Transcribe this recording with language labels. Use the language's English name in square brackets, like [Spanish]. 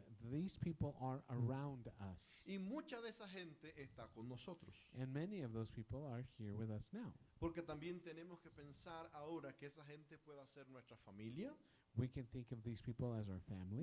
[English] These people are around us. [Spanish] Y mucha de esa gente está con nosotros. [English] And many of those people are here with us now. [Spanish] Porque también tenemos que pensar ahora que esa gente pueda ser nuestra familia, [English] We can think of these people as our family,